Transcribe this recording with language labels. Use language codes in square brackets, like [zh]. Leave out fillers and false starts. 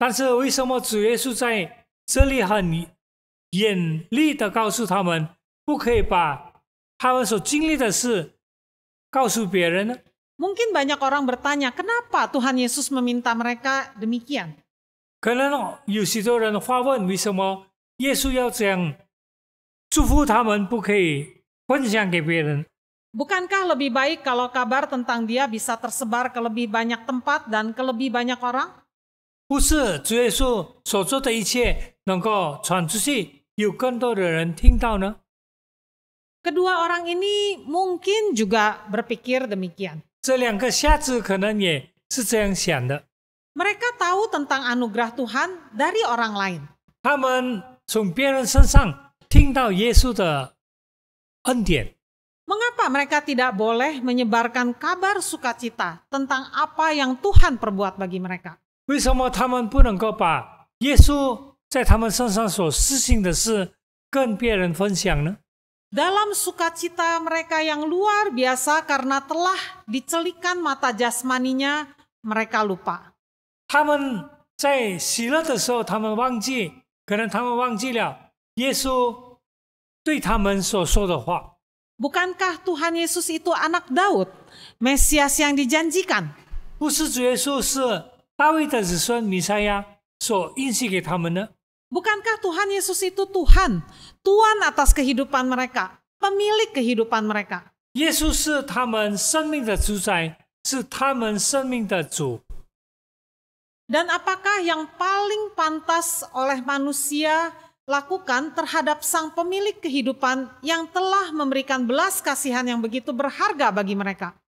[zh] 但是为什么主耶稣在这里很严厉的告诉他们，不可以把他们所经历的事告诉别人呢？ [id] Mungkin banyak orang bertanya, kenapa Tuhan Yesus meminta mereka demikian? [zh] 可能有许多人发问，为什么耶稣要这样祝福他们，不可以分享给别人？ [id] Bukankah lebih baik kalau kabar tentang dia bisa tersebar ke lebih banyak tempat dan ke lebih banyak orang? [zh] 不是主耶稣所做的一切能够传出去，有更多的人听到呢？ [id] Kedua orang ini mungkin juga berpikir demikian. [zh] 这两个瞎子可能也是这样想的。 [id] Mereka tahu tentang anugerah Tuhan dari orang lain. [zh] 他们从别人身上听到耶稣的恩典。 [id] Mengapa mereka tidak boleh menyebarkan kabar sukacita tentang apa yang Tuhan perbuat bagi mereka? [zh] 为什么他们不能够把耶稣在他们身上所施行的事跟别人分享呢？ [id] Dalam sukacita mereka yang luar biasa karena telah dicelikan mata jasmaninya, mereka lupa. [zh] 他们在喜乐的时候，他们忘记，可能他们忘记了耶稣对他们所说的话。 [id] Bukankah Tuhan Yesus itu anak Daud, Mesias yang dijanjikan? [zh] 不是主耶稣是大卫的子孙弥赛亚所应许给他们呢？ [id] Bukankah Tuhan Yesus itu Tuhan, Tuhan atas kehidupan mereka, pemilik kehidupan mereka? [zh] 耶稣是他们生命的主宰，是他们生命的主。 [id] Dan apakah yang paling pantas oleh manusia lakukan terhadap sang pemilik kehidupan yang telah memberikan belas kasihan yang begitu berharga bagi mereka?